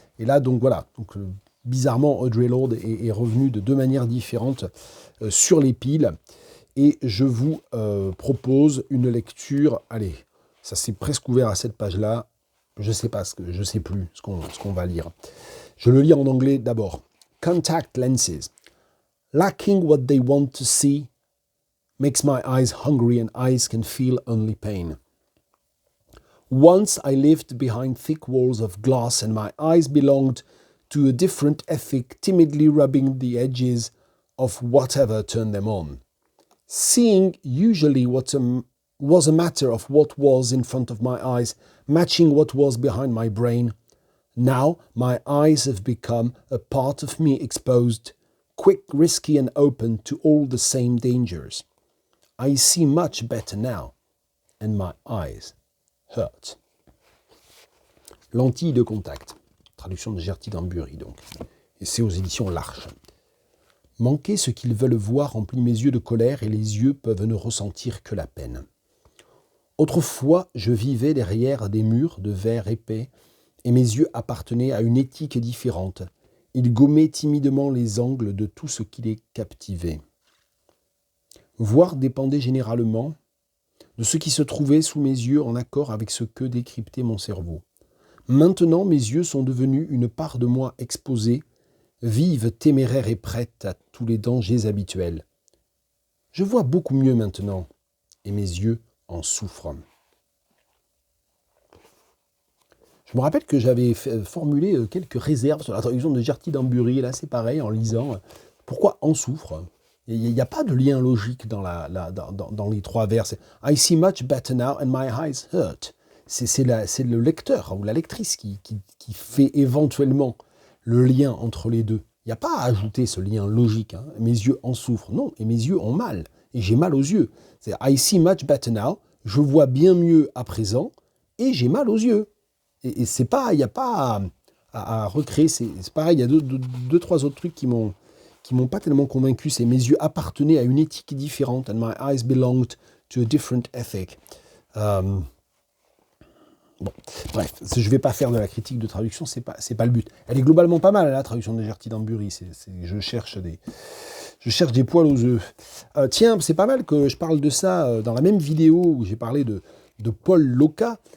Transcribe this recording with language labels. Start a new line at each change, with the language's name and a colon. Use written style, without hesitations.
French: Et là donc voilà, bizarrement Audre Lorde est revenu de 2 manières différentes sur les piles. Et je vous propose une lecture, allez, ça c'est presque ouvert à cette page-là, je sais plus ce qu'on va lire. Je le lis en anglais d'abord.
English: Contact lenses. Lacking what they want to see makes my eyes hungry and eyes can feel only pain. Once I lived behind thick walls of glass and my eyes belonged to a different ethic, timidly rubbing the edges of whatever turned them on. Seeing usually was a matter of what was in front of my eyes, matching what was behind my brain. Now my eyes have become a part of me exposed, quick, risky and open to all the same dangers. I see much better now, and my eyes hurt.
French: Lentilles de contact. Traduction de Gerty Dambury, donc. Et c'est aux éditions L'Arche. Manquer ce qu'ils veulent voir remplit mes yeux de colère et les yeux peuvent ne ressentir que la peine. Autrefois, je vivais derrière des murs de verre épais et mes yeux appartenaient à une éthique différente. Ils gommaient timidement les angles de tout ce qui les captivait. voire dépendait généralement de ce qui se trouvait sous mes yeux en accord avec ce que décryptait mon cerveau. Maintenant, mes yeux sont devenus une part de moi exposée, vive, téméraire et prête à tous les dangers habituels. Je vois beaucoup mieux maintenant, et mes yeux en souffrent. Je me rappelle que j'avais formulé quelques réserves sur la traduction de Gerty Dambury. Là, c'est pareil, en lisant. Pourquoi en souffre? Il n'y a pas de lien logique dans les trois vers.
English: I see much better now and my eyes hurt.
French: C'est le lecteur ou la lectrice qui fait éventuellement le lien entre les deux. Il n'y a pas à ajouter ce lien logique. Hein. Mes yeux en souffrent. Non, et mes yeux ont mal. Et j'ai mal aux yeux. C'est
English: I see much better now.
French: Je vois bien mieux à présent et j'ai mal aux yeux. Et c'est pas, il n'y a pas à recréer. C'est pareil, il y a deux, trois autres trucs qui m'ont pas tellement convaincu. C'est mes yeux appartenaient à une éthique différente.
English: And my eyes belonged to a different ethic.
French: Bon, bref, je ne vais pas faire de la critique de traduction, c'est pas le but. Elle est globalement pas mal, la traduction de Gerty Dambury. Je cherche des poils aux œufs. Tiens, c'est pas mal que je parle de ça dans la même vidéo où j'ai parlé de Paul Loca.